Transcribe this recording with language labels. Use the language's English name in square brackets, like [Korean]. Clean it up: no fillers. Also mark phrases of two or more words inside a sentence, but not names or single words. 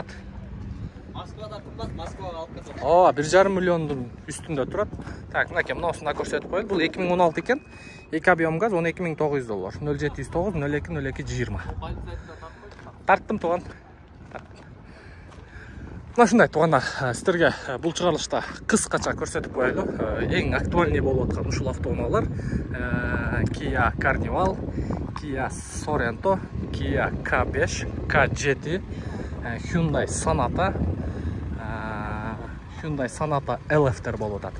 [Kazakh] Москвада қымбат, Москваға алып кетеді. 1,5 миллиондың үстінде тұрады. Так, мынакей мынаусында көрсетіп қойды. Бұл 2016 екен. 2 объем газ 12.900 доллар. 0709 02 02 20. Тарттым туған. [Kyrgyz] Мына ушундай туугандар, сиздерге бул чыгарылышта кыскача көрсөтүп коелу. Эң актуальный болуп аткан ушул автоунаалар Kia Carnival, Kia Sorento, Kia K5, K7, Hyundai Sonata, Hyundai Sonata LF-тер болуп атат.